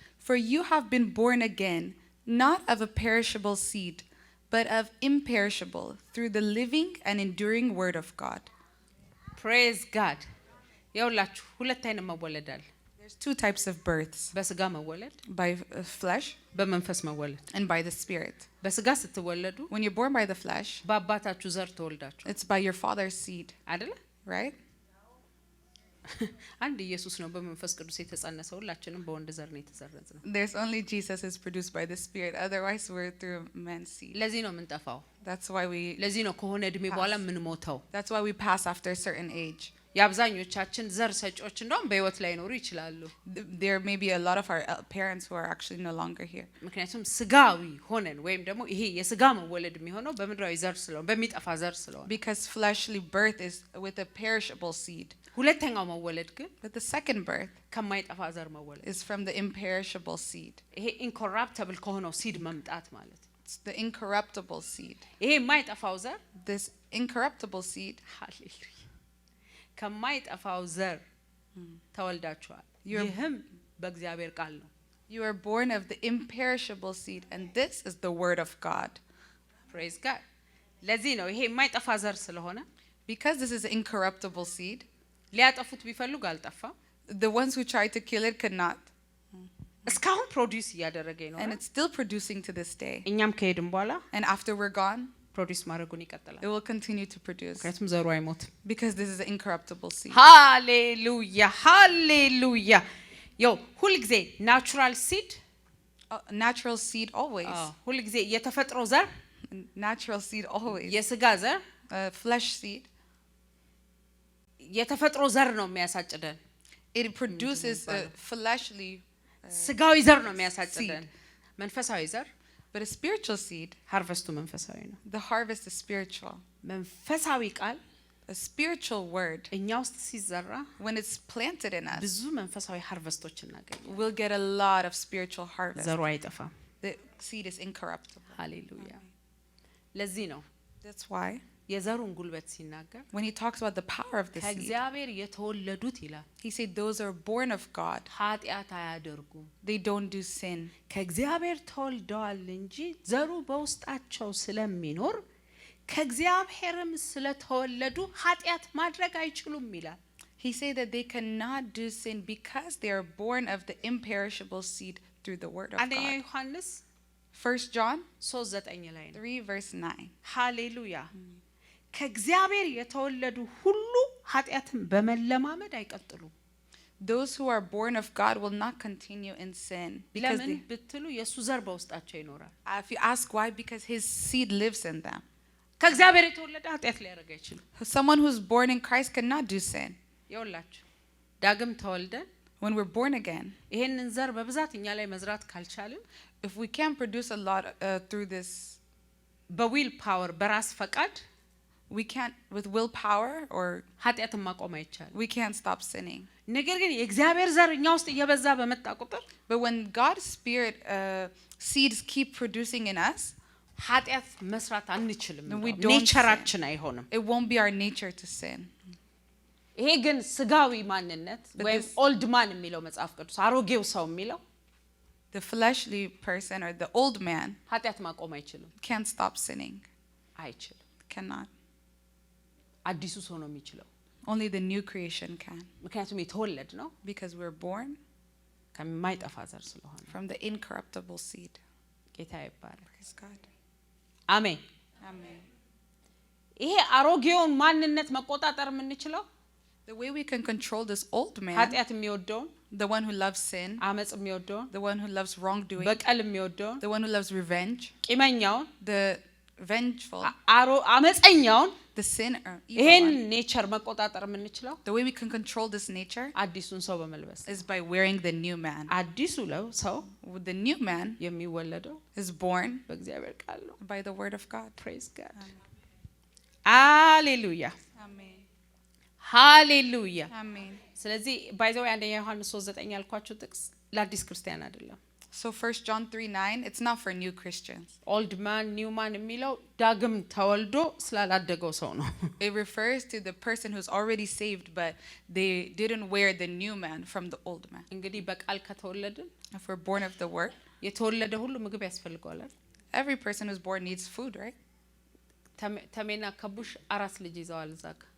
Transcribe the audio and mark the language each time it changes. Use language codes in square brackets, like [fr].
[en] For you have been born again, not of a perishable seed, but of imperishable, through the living and enduring word of God. praise God [am] ያውላችሁ ሁለት አይነት መወለድ አለ [en] There's two types of births, [am] በስጋ መወለድ [en] by flesh [am] በመንፈስ መወለድ [en] and by the spirit. [am] በስጋ ስትወለዱ [en] When you're born by the flesh, [am] በአባታችሁ ዘር ተወልዳችሁ [en] it's by your father's seed, [am] አይደለ [en] right? [am] አንድ ኢየሱስ ነው በመንፈስ ቅዱስ የተጸነሰው ሁላችንም በወንድ ዘር ነው የተዘረዝነው [en] There's only Jesus is produced by the spirit, otherwise we're through man's seed. [am] ለዚህ ነው የምንጠፋው [en] That's why [am] ለዚህ ነው ከሆነ እድሜ በኋላ የምንሞተው [en] that's why we pass after a certain age. [am] የአብዛኞቻችን ዘር ሰጪዎች እንደውም በህይወት ላይ ኖሩ ይችላሉ [en] There may be a lot of our parents who are actually no longer here. [am] ምክንያቱም ስጋዊ ሆነን ወይም ደግሞ ይሄ የስጋ መወለድ የሚሆነው በምድራዊ ዘር ስለሆነ በሚጠፋ ዘር ስለሆነ [en] Because fleshly birth is with a perishable seed. [am] ሁለተኛው መወለድ ግን [en] But the second birth [am] ከማይጠፋ ዘር መወለድ [en] is from the imperishable seed. [am] ይሄ ኢንኮራፕተብል ከሆነው ሲድ መምጣት ማለት [en] It's the incorruptible seed. [am] ይሄ የማይጠፋው ዘር [en] This incorruptible seed, [am] ሃሌሉያ ከማይጠፋው ዘር ተወልዳችኋል [en] You're- [am] ይህም በእግዚአብሔር ቃል ነው [en] you are born of the imperishable seed, and this is the word of God. praise God [am] ለዚህ ነው ይሄ የማይጠፋ ዘር ስለሆነ [en] Because this is an incorruptible seed, [am] ሊያጠፉት ቢፈልጉ አልጠፋም [en] the ones who tried to kill it could not. [am] እስካሁን ፕሮዲዩስ እያደረገ [en] And [am] ነው [en] it's still producing to this day. [am] እኛም ከሄድን በኋላ [en] And after we're gone, [am] ፕሮዲዩስ ማድረጉን ይቀጥላል [en] it will continue to produce. [am] ምክንያቱም ዘሩ አይሞትም [en] Because this is an incorruptible seed. [am] ሃሌሉያ ሃሌሉያ ያው ሁልጊዜ ናቹራል ሲድ [en] Natural seed always. [am] ሁልጊዜ የተፈጥሮ ዘር [en] Natural seed always. [am] የስጋ ዘር [en] Flesh seed. [am] የተፈጥሮ ዘር ነው የሚያሳጭደን [en] It produces a fleshly, [am] ስጋዊ ዘር ነው የሚያሳጭደን መንፈሳዊ ዘር [en] but a spiritual seed. [am] ሃርቨስቱ መንፈሳዊ ነው [en] The harvest is spiritual. [am] መንፈሳዊ ቃል [en] A spiritual word, [am] እኛ ውስጥ ሲዘራ [en] when it's planted in us, [am] ብዙ መንፈሳዊ ሃርቨስቶች እናገኛለን [en] we'll get a lot of spiritual harvest. [am] ዘሩ አይጠፋም [en] The seed is incorruptible. [am] ሃሌሉያ ለዚህ ነው [en] That's why [am] የዘሩን ጉልበት ሲናገር [en] when he talks about the power of the seed, [am] ከእግዚአብሔር የተወለዱት ይላል [en] he said those are born of God. [am] ኃጢአት አያደርጉም [en] They don't do sin. [am] ከእግዚአብሔር ተወልደዋል እንጂ ዘሩ በውስጣቸው ስለሚኖር ከእግዚአብሔርም ስለተወለዱ ኃጢአት ማድረግ አይችሉም ይላል [en] He said that they cannot do sin because they are born of the imperishable seed through the word of [am] አንደኛ [en] God. [am] ዮሐንስ [en] 1 John [am] 3:9 ላይ ነው [en] 3 verse 9. [am] ሃሌሉያ ከእግዚአብሔር የተወለዱ ሁሉ ኃጢአትን በመለማመድ አይቀጥሉም [en] Those who are born of God will not continue in sin. Because [am] ለምን ብትሉ የሱ ዘር በውስጣቸው ይኖራል [en] if you ask why, because his seed lives in them. [am] ከእግዚአብሔር የተወለደ ኃጢአት ሊያደርግ አይችልም [en] Someone who's born in Christ cannot do sin. [am] ይኸውላችሁ ዳግም ተወልደን [en] When we're born again, [am] ይሄንን ዘር በብዛት እኛ ላይ መዝራት ካልቻልን [en] if we can't produce a lot through this, [am] በዊል ፓወር በራስ ፈቃድ [en] we can't, with willpower, or [am] ኃጢአትን ማቆም አይቻልም [en] we can't stop sinning. [am] ነገር ግን የእግዚአብሔር ዘር እኛ ውስጥ እየበዛ በመጣ ቁጥር [en] But when God's spirit seeds keep producing in us, [am] ኃጢአት መስራት አንችልም [en] we don't [am] ኔቸራችን አይሆንም [en] it won't be our nature to sin. [am] ይሄ ግን ስጋዊ ማንነት [en] But [am] ወይም [en] this- ኦልድ ማን [am] የሚለው መጽሐፍ ቅዱስ አሮጌው ሰው የሚለው [en] The fleshly person or the old man [am] ኃጢአት ማቆም አይችልም [en] can't stop sinning. [am] አይችልም [en] Cannot. [am] አዲሱ ሰው ነው የሚችለው [en] Only the new creation can. [am] ምክንያቱም የተወለድ ነው [en] Because we're born [am] ከማይጠፋ ዘር ስለሆነ [en] from the incorruptible seed. [am] ጌታ ይባረክ [en] Praise God. [am] አሜን [en] Amen. [am] ይሄ አሮጌውን ማንነት መቆጣጠር የምንችለው [en] The way we can control this old man, [am] ኃጢአት የሚወደውን [en] the one who loves sin, [am] አመጽ የሚወደውን [en] the one who loves wrongdoing, [am] በቀል የሚወደውን [en] the one who loves revenge, [am] ቂመኛውን [en] the vengeful, [am] አመጸኛውን [en] the sinner, [am] ይሄን [en] evil one. [am] ኔቸር መቆጣጠር የምንችለው [en] The way we can control this nature [am] አዲሱን ሰው በመልበስ [en] is by wearing the new man. [am] አዲሱ ሰው [en] The new man [am] የሚወለደው [en] is born [am] በእግዚአብሔር ቃል ነው [en] by the word of God. ፕሬዝ ጋድ ሃሌሉያ Amen. [am] ሃሌሉያ [en] Amen. [am] ስለዚህ [en] ባይ ዘ ወይ [am] አንደኛ ዮሐንስ 3:9 ያልኳችሁ ጥቅስ ለአዲስ ክርስቲያን አይደለም [en] So 1 John 3:9, it's not for new Christians. ኦልድ ማን ኒው ማን [am] የሚለው ዳግም ተወልዶ ስላላደገው ሰው ነው። [en] It refers to the person who's already saved, but they didn't wear the new man from the old man. [am] እንግዲህ በቃል ከተወለድን [en] If we're born of the word, [am] የተወለደ ሁሉ ምግብ ያስፈልገዋል። [en] every person who's born needs food, right? [am] ተሜና ከቡሽ አራት ልጅ ይዘዋል እዛ ጋር።